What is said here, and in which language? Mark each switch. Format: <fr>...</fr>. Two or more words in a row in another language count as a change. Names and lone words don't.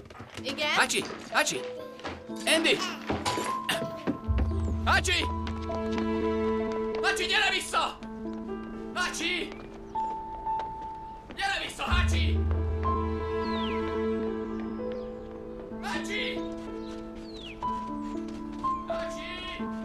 <hu>Igen? Hachi! Hachi! Andy! Hachi! Hachi, gyere vissza! Hachi! Gyere vissza, Hachi! Hachi! Hachi!</hu>